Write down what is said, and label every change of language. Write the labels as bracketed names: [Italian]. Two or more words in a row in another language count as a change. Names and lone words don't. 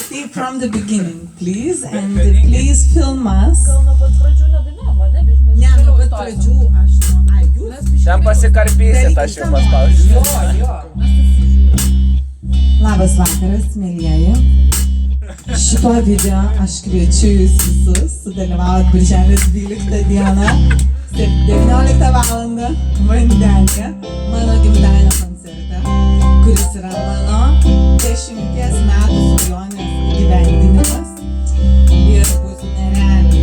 [English] See from the beginning, please, and please film us. [Lithuanian] Gal nuo pat pradžių nedainuojam, ne? Ne, nuo pat pradžių aš jūs. Ten pasikarpysit, aš jums paspausiu. Jo. Labas vakaras, mėlyjeji. Šituo video aš kviečiu jūs visus sudalyvauti birželio 12 dieną, 19 valandą Vandenėje, mano gimtadienio koncerte, kuris yra mano 10 metų svajonės įgyvendinimas ir bus nerealiai.